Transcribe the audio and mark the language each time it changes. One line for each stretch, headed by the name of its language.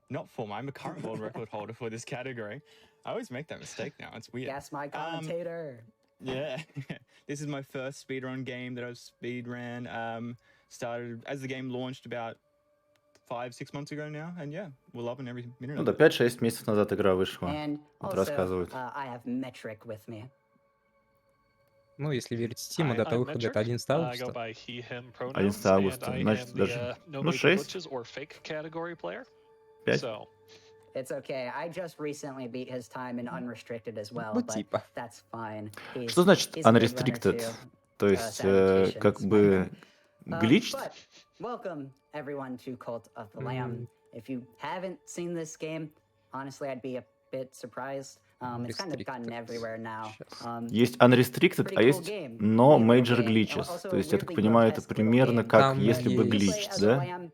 English: Not former, I'm a current world record holder for this category. I always make that mistake now, it's weird. Yes, my commentator. Yeah, this is my first speedrun game that I've speedran. Started as the game launched about 5-6 months ago now, and yeah, we're loving every minute.
Russian: Ну да, 5-6 месяцев назад игра вышла. Вот рассказывают.
English: I have Metric with me.
Russian: Ну, если верить Steam, дата выхода это 11 августа. 11 августа, значит, даже, ну, 6. 5.
English: It's okay. I just recently beat his time in unrestricted as well,
Russian: Ну,
English: but
Russian: типа.
English: that's fine.
Russian: Что значит unrestricted? То есть, как бы, glitched?
English: But welcome everyone to Cult of the Lamb. If you haven't seen this game, honestly, I'd be a bit surprised. It's kind of gotten everywhere now.
Russian: Есть unrestricted, а есть
English: no major glitches.
Russian: То есть, я так понимаю, это примерно как если бы glitched, да?